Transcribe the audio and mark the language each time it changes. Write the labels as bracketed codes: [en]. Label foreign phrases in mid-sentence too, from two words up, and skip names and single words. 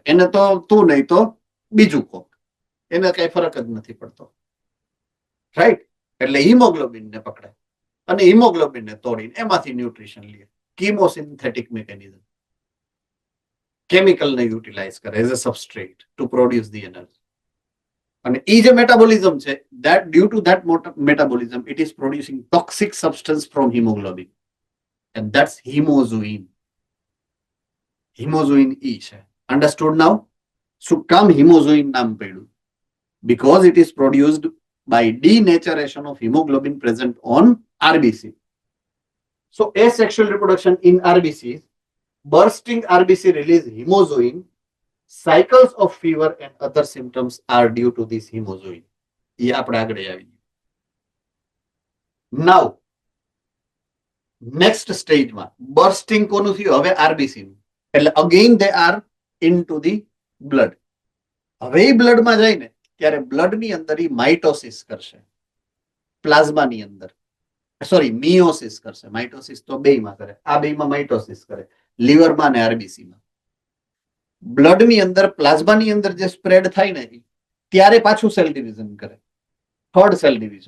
[gu] એને તો તું નહીં તો બીજું કોક, એને કઈ ફરક જ નથી પડતો, રાઈટ? એટલે હિમોગ્લોબિન ને પકડે અને હિમોગ્લોબિન ને તોડીને એમાંથી ન્યુટ્રિશન લે. [en] chemosynthetic mechanism. કેમિકલ ને યુટિલાઇઝ કરે as a substrate to produce the energy. [gu] અને એ જે મેટાબોલિઝમ છે, [en] that due to that metabolism it is producing toxic substance from hemoglobin and that's hemozoin. Hemozoin [gu] E છે. [en] Understood now? [gu] શું કામ hemozoin નામ પડ્યું? [en] Because it is produced by denaturation of hemoglobin present on RBC. So asexual reproduction in RBCs, bursting RBC release hemozoin, cycles of fever and other symptoms are due to this hemozoin. [gu] ये આપણે આગળ આવી. [en] Now next stage [gu] માં bursting કોનું થયું? હવે RBC નું. [en] એટલે again they are into the blood. [gu] હવે એ blood માં જઈને ત્યારે blood ની અંદર ઈ માઇટોસિસ કરશે, પ્લાઝમાની અંદર. સોરી, મિયોસિસ કરશે. માઇટોસિસ તો બેયમાં કરે, આ બેયમાં માઇટોસિસ કરે, લીવરમાં ને આરબીસી માં. બ્લડ ની અંદર, પ્લાઝમાની અંદર જે સ્પ્રેડ થાય ને ત્યારે પાછું [en] cell division [gu] કરે, [en] third cell division.